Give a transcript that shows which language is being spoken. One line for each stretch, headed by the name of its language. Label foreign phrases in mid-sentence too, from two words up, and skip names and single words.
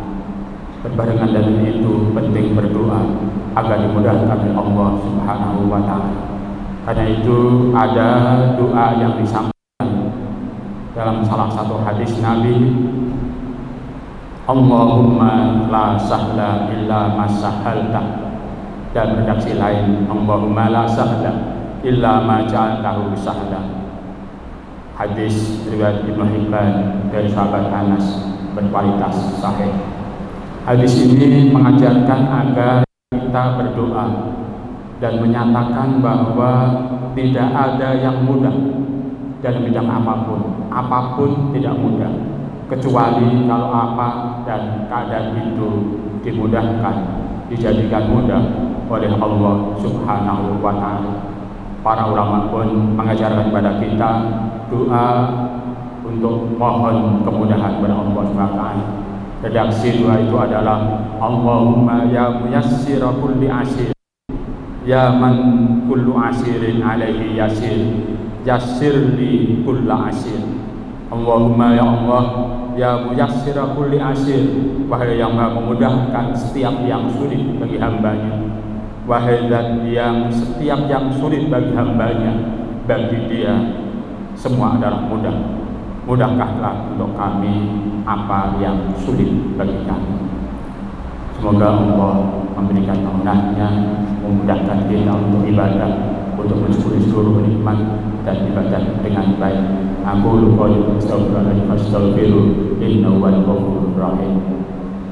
Indonesian: Berbarengan dengan itu penting berdoa agar dimudahkan oleh Allah
Arabic: سبحانه وتعالى.
Indonesian: Karena itu ada doa yang disampaikan dalam salah satu hadis Nabi,
Arabic: اللهم لا سهل إلا ما سهلت.
Indonesian: Dan redaksi lain,
Arabic: اللهم لا سهل إلا ما جعلته سهلا.
Indonesian: Hadis riwayat Ibnu Hibban dari sahabat Anas berkualitas sahih. Hadis ini mengajarkan agar kita berdoa dan menyatakan bahwa tidak ada yang mudah dalam bidang apapun. Apapun tidak mudah, kecuali kalau apa dan keadaan itu dimudahkan, dijadikan mudah oleh Allah
Arabic: سبحانه وتعالى.
Indonesian: Para ulama pun mengajarkan kepada kita doa untuk mohon kemudahan kepada Allah
Arabic: سبحانه وتعالى.
Indonesian: Redaksi doa itu adalah
Arabic: اللهم يا ميسر كل عسير، يا من كل عسير عليه يسير، يسر لي كل عسير. اللهم يا الله، يا ميسر كل عسير,
Indonesian: wahai yang maha memudahkan setiap yang sulit bagi hambanya, wahai zat yang setiap yang sulit bagi hambanya, bagi dia semua adalah mudah. Mudahkanlah untuk kami apa yang sulit bagi kami. Semoga Allah memberikan karunia-Nya, memudahkan kita untuk ibadah, untuk mensyukuri seluruh nikmat dan ibadah dengan baik. Aku lupa astaghfirullahaladzim,
Arabic: إنه هو الغفور الرحيم.